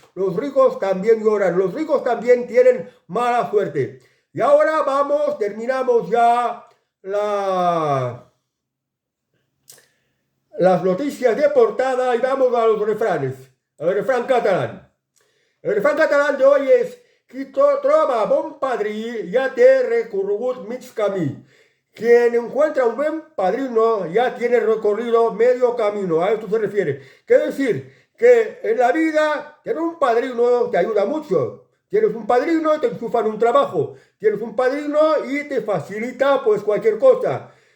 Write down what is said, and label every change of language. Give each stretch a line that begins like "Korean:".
Spanish: Los ricos también lloran, los ricos también tienen mala suerte. Y ahora terminamos ya las noticias de portada y vamos a los refranes, al refrán catalán. El refrán catalán de hoy es:
Catalan: qui troba bon padrí ya té recorregut mig camí.
Spanish: Quien encuentra un buen padrino ya tiene recorrido medio camino. A esto se refiere. Quiere decir que en la vida tener un padrino te ayuda mucho. Tienes un padrino y te enchufan un trabajo. Tienes un padrino y te facilita pues cualquier cosa.